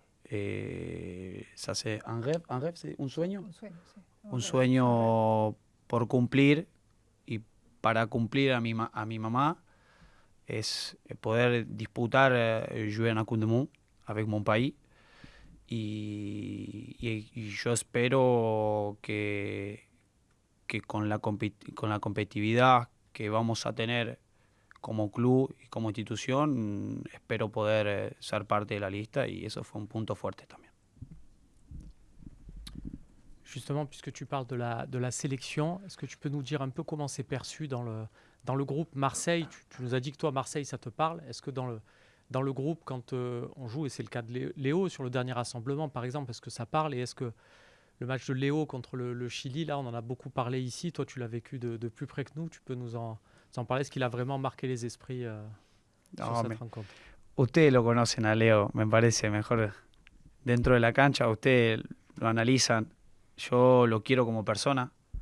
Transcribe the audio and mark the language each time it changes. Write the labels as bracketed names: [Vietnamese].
[French] Et ça, c'est un rêve. Un rêve, c'est un sueño. [Spanish] Un sueño por cumplir. Y para cumplir a mi mamá es poder disputar, [French] jouer en la Coupe du Monde avec mon pays. [Spanish] Y yo espero que con la competitividad que vamos a tener como club y como institución, espero poder ser parte de la lista y eso fue un punto fuerte también. [French] Justement, puisque tu parles de la sélection, est-ce que tu peux nous dire un peu comment c'est perçu dans le groupe Marseille? Tu nous as dit que toi, Marseille, ça te parle. Est-ce que dans le groupe, quand on joue, et c'est le cas de Léo, sur le dernier rassemblement, par exemple, est-ce que ça parle? Et est-ce que le match de Léo contre le Chili, là, on en a beaucoup parlé ici. Toi, tu l'as vécu de plus près que nous. Tu peux nous en parler? Est-ce qu'il a vraiment marqué les esprits sur cette rencontre? [Spanish] Ustedes lo conocen a Leo, me parece mejor dentro de la cancha. Ustedes lo analizan. Yo lo quiero como persona.